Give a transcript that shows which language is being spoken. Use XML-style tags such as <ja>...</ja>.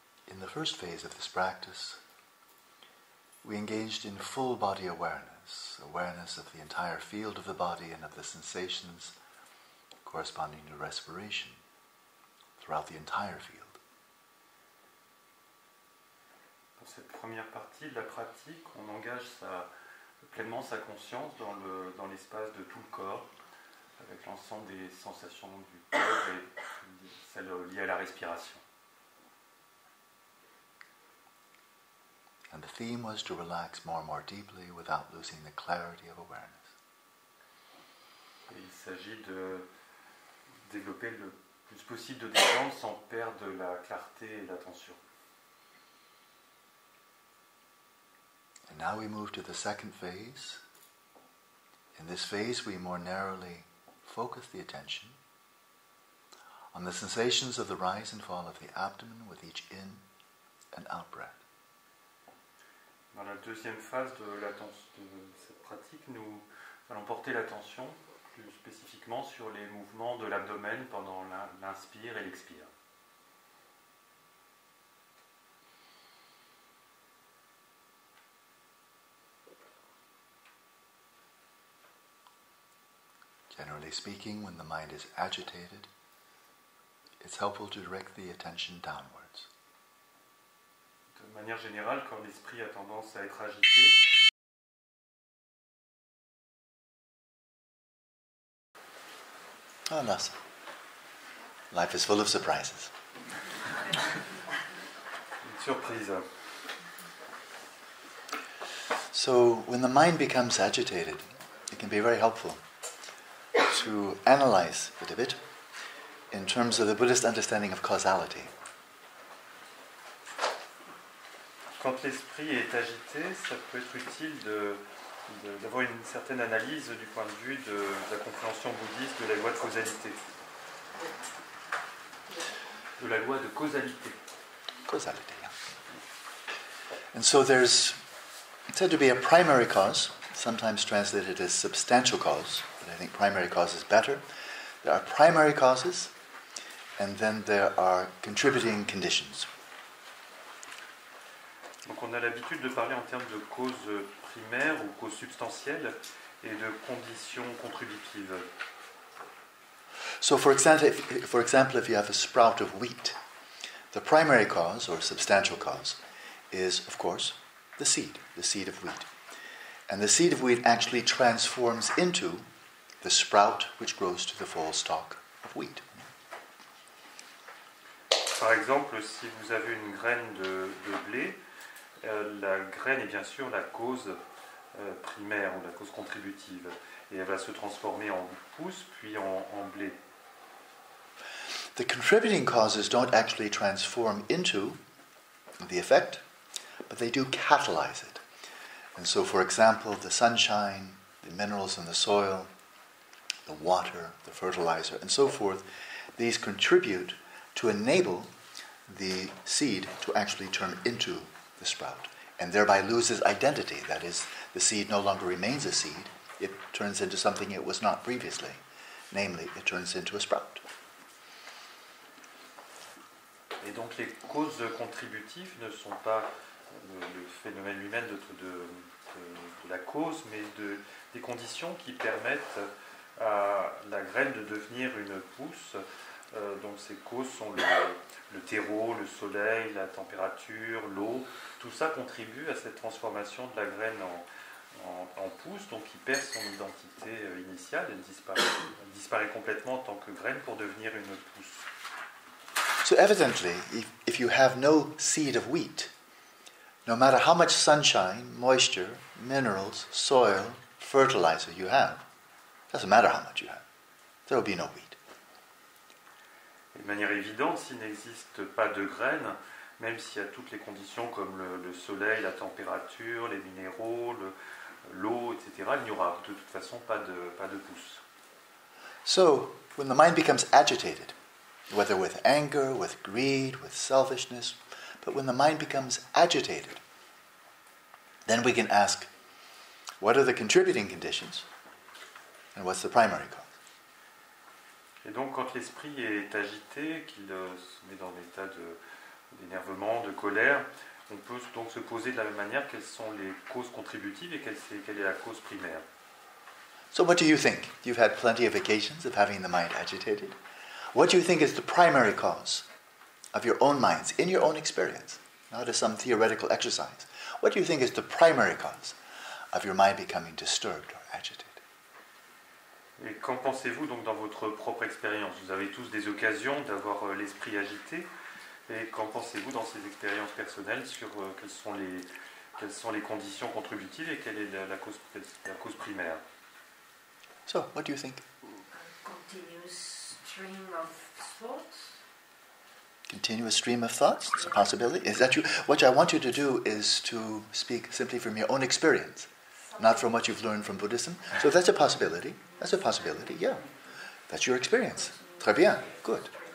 <en>In the first phase of this practice, we engaged in full body awareness, awareness of the entire field of the body and of the sensations corresponding to respiration throughout the entire field.</en> <fr>Dans cette première partie de la pratique, on engage pleinement sa conscience dans l'espace de tout le corps, avec l'ensemble des sensations du corps et celles liées à la respiration.</fr> <en>And the theme was to relax more and more deeply without losing the clarity of awareness.</en> <fr>Et il s'agit de développer le plus possible de détente sans perdre la clarté et l'attention.</fr> <en>And now we move to the second phase. In this phase, we more narrowly focus the attention on the sensations of the rise and fall of the abdomen with each in and out breath.</en> <fr>Dans la deuxième phase de cette pratique, nous allons porter l'attention plus spécifiquement sur les mouvements de l'abdomen pendant l'inspire et l'expire.</fr> <en>Generally speaking, when the mind is agitated, it's helpful to direct the attention downwards.</en> <fr>De manière générale, quand l'esprit a tendance à être agité,</fr> <en>Oh, no. Life is full of surprises.</en> <fr>une surprise.</fr> <en>So, when the mind becomes agitated, it can be very helpful to analyze it a bit in terms of the Buddhist understanding of causality.</en> <fr>Quand l'esprit est agité, ça peut être utile d'avoir une certaine analyse du point de vue de la compréhension bouddhiste de la loi de causalité. De la loi de causalité.</fr> <en>Causality, yeah. And so there's said to be a primary cause, sometimes translated as substantial cause, but I think primary cause is better. There are primary causes, and then there are contributing conditions.</en> <fr>Donc on a l'habitude de parler en termes de causes primaires ou causes substantielles et de conditions contributives.</fr> <en>So for example, if you have a sprout of wheat, the primary cause, or substantial cause, is, of course, the seed of wheat. And the seed of wheat actually transforms into the sprout which grows to the full stalk of wheat.</en> <fr>Par exemple, si vous avez une graine de blé, la graine est bien sûr la cause primaire ou la cause contributive. Et elle va se transformer en pousse, puis en blé.</fr> <en>The contributing causes don't actually transform into the effect, but they do catalyze it. And so, for example, the sunshine, the minerals in the soil, the water, the fertilizer, and so forth, these contribute to enable the seed to actually turn into the sprout, and thereby loses identity. That is, the seed no longer remains a seed, it turns into something it was not previously. Namely, it turns into a sprout.</en> <fr>Et donc les causes contributives ne sont pas le phénomène lui-même de la cause, mais des conditions qui permettent à la graine de devenir une pousse. Donc ces causes sont le terreau, le soleil, la température, l'eau. Tout ça contribue à cette transformation de la graine en pousse, donc il perd son identité initiale, elle disparaît complètement en tant que graine pour devenir une pousse.</fr> <en>So evidently, if you have no seed of wheat, no matter how much sunshine, moisture, minerals, soil, fertilizer you have, doesn't matter how much you have, there will be no wheat.</en> <fr>De manière évidente, s'il n'existe pas de graines, même s'il y a toutes les conditions comme le soleil, la température, les minéraux, l'eau, etc., il n'y aura de toute façon pas de pousse.</fr> <en>So, when the mind becomes agitated, whether with anger, with greed, with selfishness, but when the mind becomes agitated, then we can ask, what are the contributing conditions and what's the primary cause?</en> <fr>Et donc, quand l'esprit est agité, qu'il se met dans l'état d'énervement, de colère, on peut donc se poser de la même manière quelles sont les causes contributives et quelle est la cause primaire.</fr> <en>So what do you think? You've had plenty of occasions of having the mind agitated. What do you think is the primary cause of your own minds, in your own experience, not as some theoretical exercise? What do you think is the primary cause of your mind becoming disturbed or agitated?</en> <fr>Et qu'en pensez-vous donc dans votre propre expérience? Vous avez tous des occasions d'avoir l'esprit agité. Et qu'en pensez-vous dans ces expériences personnelles sur quelles sont les conditions contributives et quelle est la cause primaire?</fr> <en>So, what do you think? Continuous stream of thoughts. Continuous stream of thoughts? It's a possibility. Is that you? What I want you to do is to speak simply from your own experience, not from what you've learned from Buddhism. So that's a possibility. That's a possibility, yeah. That's your experience.</en> <fr>Très bien.</fr> <en>Good.</en>